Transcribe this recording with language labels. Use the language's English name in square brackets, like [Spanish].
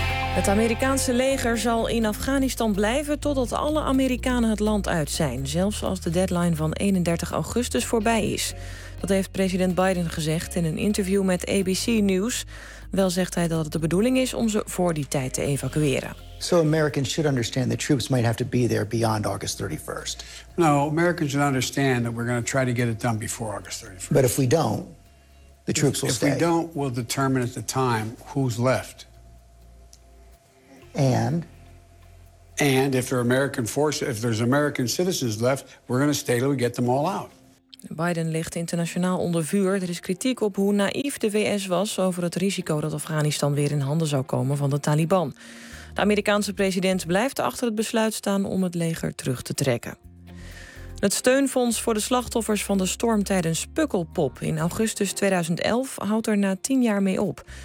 [Dutch] Het Amerikaanse leger zal in Afghanistan blijven totdat alle Amerikanen het land uit zijn. Zelfs als de deadline van 31 augustus voorbij is. Dat heeft president Biden gezegd in een interview met ABC News. Wel zegt hij dat het de bedoeling is om ze voor die tijd te evacueren. [English] So Americans should understand that troops might have to be there beyond August 31st. No, Americans should understand that we're going to try to get it done before August 31st. But if we don't, the troops will stay. If we don't, we'll determine at the time who's left. And if there are American forces, if there's American citizens left, we're going to stay till we get them all out. [Dutch] Biden ligt internationaal onder vuur. Er is kritiek op hoe naïef de VS was over het risico dat Afghanistan weer in handen zou komen van de Taliban. De Amerikaanse president blijft achter het besluit staan om het leger terug te trekken. Het steunfonds voor de slachtoffers van de storm tijdens Pukkelpop in augustus 2011 houdt er na 10 jaar mee op.